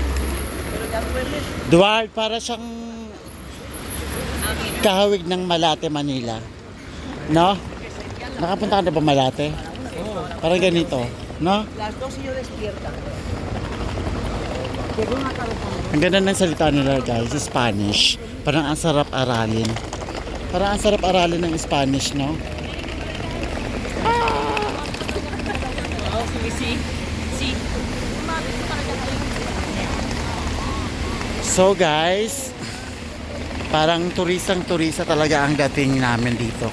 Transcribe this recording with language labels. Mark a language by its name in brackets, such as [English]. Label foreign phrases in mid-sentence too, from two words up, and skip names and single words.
[Spanish] Pero ya duermes. [Filipino] Duarte, para siyang kahawig ng Malate, Manila. No? Nakapunta ka na ba Malate? Parang ganito, no? [Spanish] Las dos y yo despierta. [Filipino] Ang ganda ng salita nila guys, Spanish. Parang ang sarap aralin. Parang ang sarap aralin ng Spanish, no? [Spanish] Oh, si. [English] So guys, [Filipino] parang turistang-turista talaga ang dating namin dito.